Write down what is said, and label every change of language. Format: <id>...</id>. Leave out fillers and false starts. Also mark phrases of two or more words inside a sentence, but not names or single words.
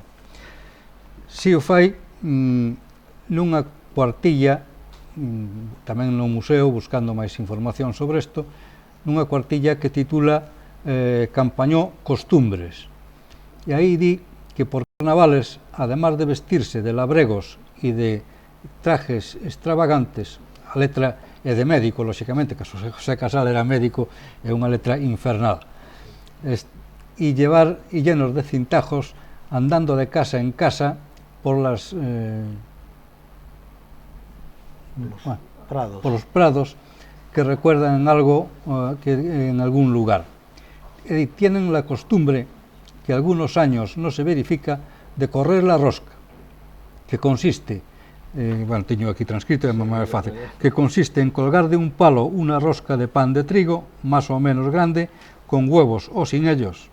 <gl>Si o fai nunha cuartilla, tamén no museo, buscando máis información sobre isto, nunha cuartilla que titula Campañó Costumbres. E aí di que</gl> <es>por carnavales, además de vestirse de</es> <gl>labregos e</gl> <es>de trajes extravagantes,</es> <gl>a letra é de médico, lóxicamente, que José Casal era médico, é unha letra infernal,</gl> <es>e llenos de cintajos, andando de casa en casa por los prados que recuerdan algo que en algún lugar. Tienen la costumbre, que algunos años no se verifica, de correr la rosca, que consiste, bueno,</es> <gl>teño aquí transcrito, é máis fácil,</gl> <es>que consiste en colgar de un palo una rosca de pan de trigo, más o menos grande, con huevos o sin ellos.</es>